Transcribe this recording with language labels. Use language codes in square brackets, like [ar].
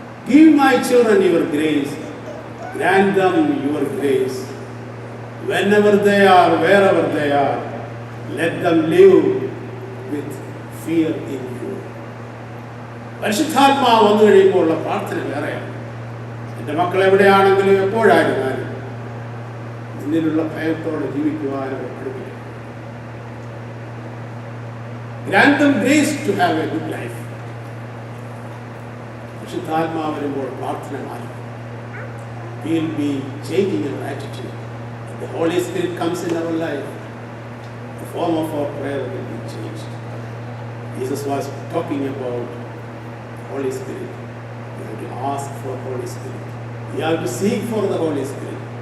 [en] Give my children your grace. Grant them your grace. Whenever they are, wherever they are, let them live with fear in you. [ml] പരിശുദ്ധാത്മാവ് വന്നു കഴിയുമ്പോഴുള്ള പ്രാർത്ഥന വേറെയാണ്. എൻ്റെ മക്കൾ എവിടെയാണെങ്കിലും എപ്പോഴായിരുന്നാലും നിന്നിലുള്ള ഭയത്തോടെ ജീവിക്കുവാനും പഠിപ്പിക്കും. [en] Grant them grace to have a good life. [ml] പരിശുദ്ധാത്മാവ് വരുമ്പോൾ പ്രാർത്ഥന മാറും. [en] We will be changing our attitude. If the Holy Spirit comes in our life, the form of our prayer will be changed. Jesus was talking about Holy Spirit. We have to ask for Holy Spirit. We have to seek for the Holy Spirit.